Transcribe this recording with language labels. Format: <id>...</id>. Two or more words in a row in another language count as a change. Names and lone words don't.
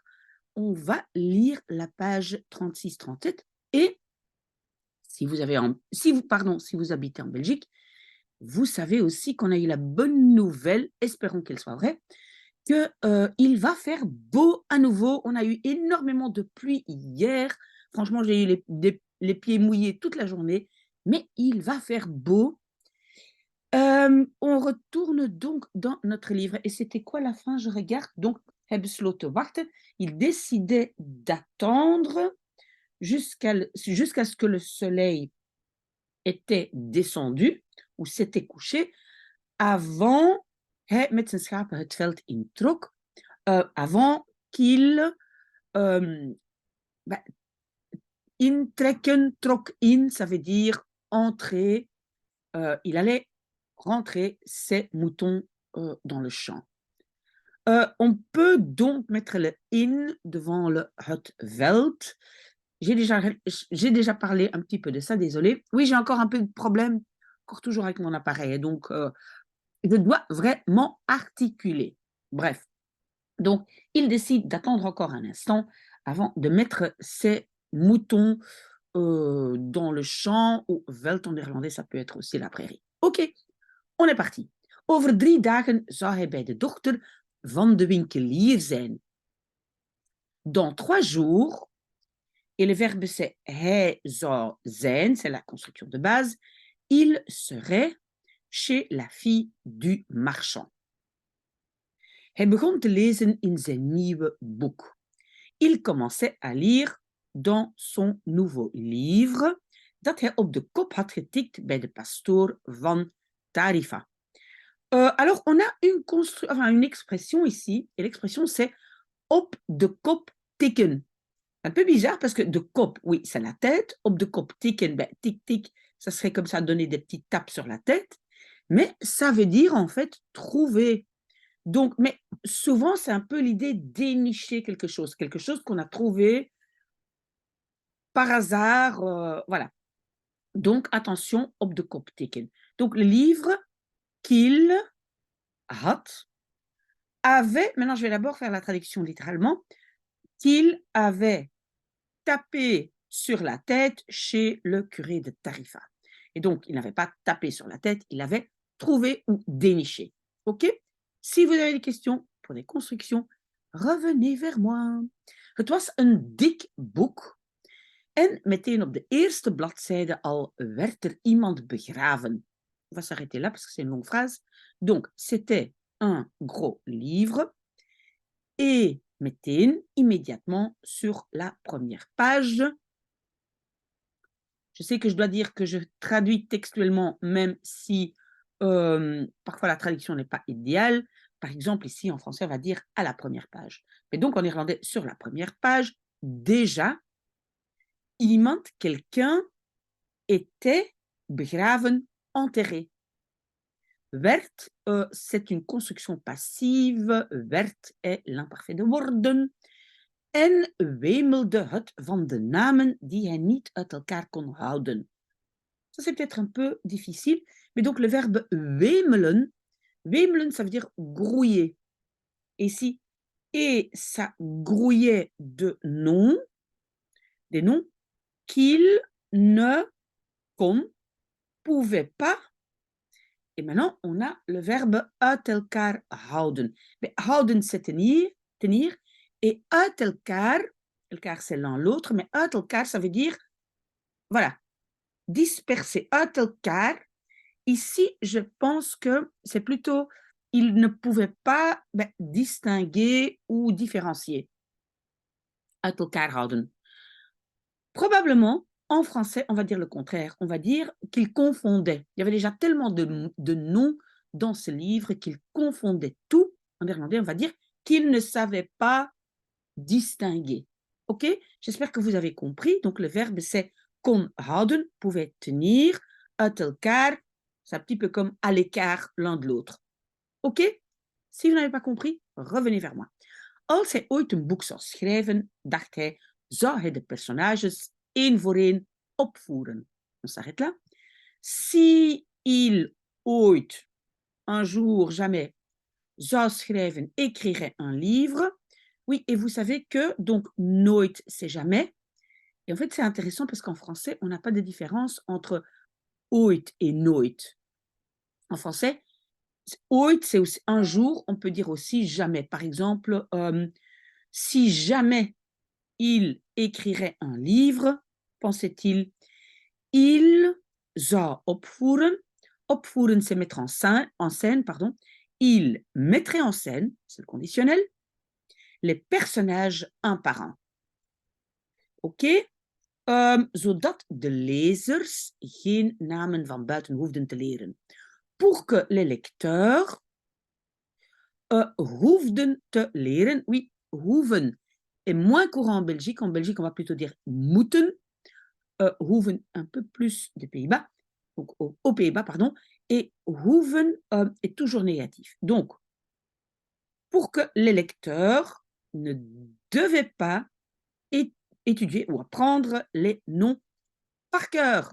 <fr>On va lire la page 36-37 et si vous habitez en Belgique, vous savez aussi qu'on a eu la bonne nouvelle, espérons qu'elle soit vraie, que, il va faire beau à nouveau. On a eu énormément de pluie hier. Franchement, j'ai eu les pieds mouillés toute la journée, mais il va faire beau. On retourne donc dans notre livre et c'était quoi la fin? Je regarde donc</fr> <nl>hebben besloten wachten.</nl> <fr>Il décidait d'attendre jusqu'à ce que le soleil était descendu ou s'était couché avant</fr> <nl>hij met zijn schapen het veld introk,</nl> <fr>avant qu'il bah,</fr> <nl>intrekken, trok in,</nl> <fr>ça veut dire entrer, il allait rentrer ses moutons dans le champ. On peut donc mettre le in devant le</fr> <nl>het veld.</nl> <fr>J'ai déjà parlé un petit peu de ça, désolé. Oui, j'ai encore un peu de problème, encore toujours avec mon appareil, donc je dois vraiment articuler. Bref, donc il décide d'attendre encore un instant avant de mettre ses moutons dans le champ ou veld en néerlandais, ça peut être aussi la prairie. Ok, on est parti.</fr> <nl>Over 3 dagen zou hij bij de dochter van de winkelier zijn.</nl> <fr>Dans 3 jours, et le verbe c'est</fr> <nl>hij zou zijn,</nl> <fr>c'est la construction de base, il serait chez la fille du marchand.</fr> <nl>Hij begon te lezen in zijn nieuwe boek.</nl> <fr>Il commençait à lire dans son nouveau livre</fr> <nl>dat hij op de kop had getikt bij de pastoor van Tarifa.</nl> <fr>Alors, on a une expression ici, et l'expression c'est</fr> <nl>op de kop tikken.</nl> <fr>Un peu bizarre parce que</fr> <nl>de kop,</nl> <fr>oui, c'est la tête.</fr> <nl>Op de kop tikken, ben,</nl> <fr>tic tic, ça serait comme ça, donner des petites tapes sur la tête. Mais ça veut dire en fait trouver. Donc, mais souvent, c'est un peu l'idée dénicher quelque chose qu'on a trouvé par hasard, voilà. Donc, attention,</fr> <nl>op de kop tikken.</nl> <fr>Donc, le livre qu'il had avait, maintenant je vais d'abord faire la traduction littéralement, qu'il avait tapé sur la tête chez le curé de Tarifa. Et donc, il n'avait pas tapé sur la tête, il avait trouvé ou déniché. OK? Si vous avez des questions pour des constructions, revenez vers moi.</fr> <nl>Het was een dik boek en meteen op de eerste bladzijde al werd er iemand begraven.</nl> <fr>On va s'arrêter là parce que c'est une longue phrase. Donc, c'était un gros livre et meteen, immédiatement sur la première page. Je sais que je dois dire que je traduis textuellement, même si parfois la traduction n'est pas idéale. Par exemple, ici en français, on va dire à la première page. Mais donc en néerlandais, sur la première page, déjà, iemand, quelqu'un, était begraven, enterré. Werd, c'est une construction passive. Werd est l'imparfait de worden.</fr> <nl>En wemelde het van de namen die hij niet uit elkaar kon houden.</nl> <fr>Ça, c'est peut-être un peu difficile, mais donc le verbe</fr> <nl>wemelen, wemelen,</nl> <fr>ça veut dire grouiller. Ici, et ça grouillait de noms, des noms qu'il ne kon, pouvait pas. Et maintenant, on a le verbe</fr> <nl>uit elkaar houden.</nl> <fr>Mais houden, c'est tenir, tenir. Et</fr> <nl>uit elkaar,</nl> <fr>elkaar c'est l'un l'autre, mais</fr> <nl>uit elkaar,</nl> <fr>ça veut dire, voilà, disperser.</fr> <nl>Uit elkaar,</nl> <fr>ici, je pense que c'est plutôt, il ne pouvait pas distinguer ou différencier.</fr> <nl>Uit elkaar houden.</nl> <fr>Probablement, en français, on va dire le contraire. On va dire qu'il confondait. Il y avait déjà tellement de noms dans ce livre qu'il confondait tout. En néerlandais, on va dire qu'il ne savait pas distinguer. OK? J'espère que vous avez compris. Donc, le verbe, c'est</fr> <nl>kon houden,</nl> <fr>pouvait tenir,</fr> <nl>uit elkaar.</nl> <fr>C'est un petit peu comme à l'écart l'un de l'autre. OK? Si vous n'avez pas compris, revenez vers moi.</fr> <nl>Als hij ooit een boek zou schrijven, dacht hij, zou hij de personages één voor één opvoeren.</nl> <fr>On s'arrête là. Si il ooit, un jour, jamais,</fr> <nl>zou schrijven,</nl> <fr>écrirait un livre. Oui, et vous savez que, donc, nooit, c'est jamais. Et en fait, c'est intéressant parce qu'en français, on n'a pas de différence entre ooit et nooit. En français, ooit, c'est aussi un jour, on peut dire aussi jamais. Par exemple, si jamais il écrirait un livre, pensait-il, il</fr> <nl>zou opvoeren.</nl> <fr>Opvoeren, c'est mettre en scène, pardon. Il mettrait en scène, c'est le conditionnel, les personnages un par un. OK?</fr> <nl>Zodat de lezers geen namen van buiten hoefden te leren.</nl> <fr>Pour que les lecteurs</fr> <nl>hoefden te leren.</nl> <fr>Oui, hoeven est moins courant en Belgique. En Belgique, on va plutôt dire moeten. Hoeven un peu plus des Pays-Bas, donc aux Pays-Bas, pardon, et hoeven est toujours négatif. Donc, pour que les lecteurs ne devaient pas étudier ou apprendre les noms par cœur.</fr>